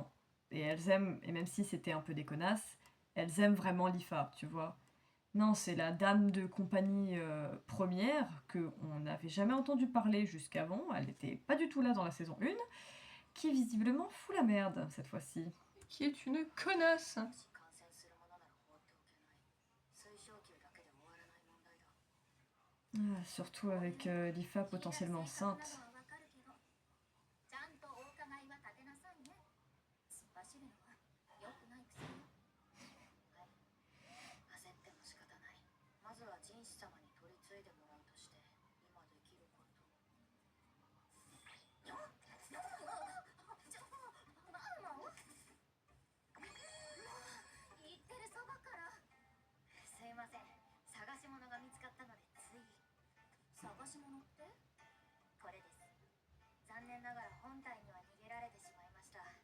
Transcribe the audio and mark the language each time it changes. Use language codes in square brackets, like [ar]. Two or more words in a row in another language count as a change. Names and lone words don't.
[fr] Et elles aiment, et même si c'était un peu des connasses, elles aiment vraiment l'IFA, tu vois. Non, c'est la dame de compagnie première qu'on n'avait jamais entendu parler jusqu'avant, elle n'était pas du tout là dans la saison 1, qui visiblement fout la merde cette fois-ci. Qui est une connasse. [ja] もし感染するものなら放っておけない水晶球だけで終わらない問題だ [fr] Ah, surtout avec l'IFA potentiellement enceinte. [ja] ちゃんとお伺いは立てなさいね突っ走るのは良くない癖よはい焦っても仕方ないまずは神子様に取り継いでもらうとして今できること言ってるそばからすいません探し物が見つかったのでつい探し物ってこれです残念ながら本体には逃げられてしまいました